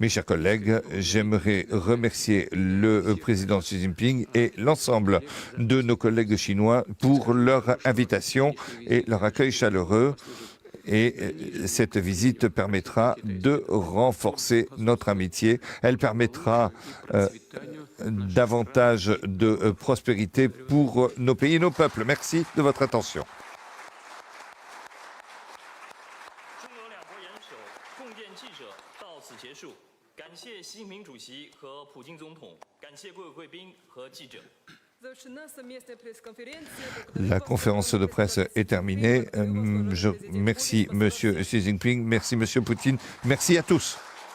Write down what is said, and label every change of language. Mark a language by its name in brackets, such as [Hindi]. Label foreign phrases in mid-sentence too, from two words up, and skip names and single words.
[French] Mes chers collègues, j'aimerais remercier le président Xi Jinping et l'ensemble de nos collègues chinois pour leur invitation et leur accueil chaleureux. Et cette visite permettra de renforcer notre amitié. Elle permettra davantage de prospérité pour nos pays et nos peuples. Merci de votre attention. [Chinese] 中俄两国元首共见记者到此结束，感谢习近平主席和普京总统，感谢各位贵宾和记者。 [French] La conférence de presse est terminée. Je remercie M. Xi Jinping, merci M. Poutine, merci à tous.